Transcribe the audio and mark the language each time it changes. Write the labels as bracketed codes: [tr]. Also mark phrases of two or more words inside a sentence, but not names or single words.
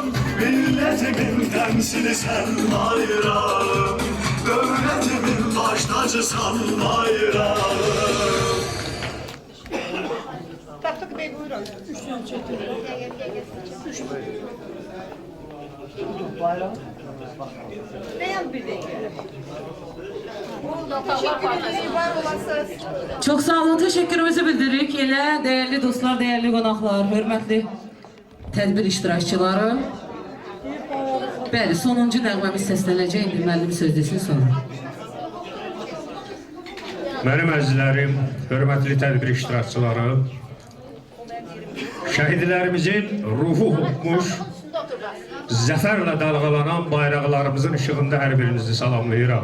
[tr] Milletimin temsili sen bayrağım, devletimin baş tacısan bayrağım. Tapdıq Bey, buyurun. Beyan bir de. Teşekkür ederim, var olasınız. [az] Çox sağ olun, təşəkkürümüzü bildiririk. Elə dəyərli dostlar, dəyərli qonaqlar, hörmətli tədbir iştirakçıları. Bəli, sonuncu nəğməmiz səslənəcək, indi müəllim söz desin sonra. Mənim əzizlərim, hörmətli tədbir iştirakçıları, şəhidlərimizin ruhu hopmuş, zəfərlə dalğalanan bayraqlarımızın işığında hər birinizi salamlayıram.